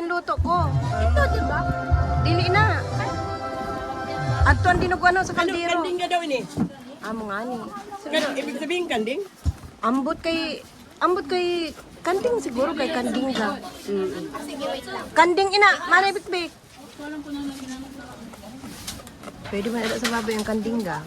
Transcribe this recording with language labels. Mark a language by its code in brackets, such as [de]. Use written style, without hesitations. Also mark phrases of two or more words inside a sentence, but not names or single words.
[tl] luto ko. Ito, di ba? [ceb] Dili na. Adto ang dinuguan sa Ano, kaldero. [hil] kanding nga daw ini? Amo nga ni. [tl] Ibig sabihin kanding? [hil] Ambot kay kanding siguro kay kanding ka. Kanding ina, manay bikbik. Pwede man ada sa baboy ang kanding ka.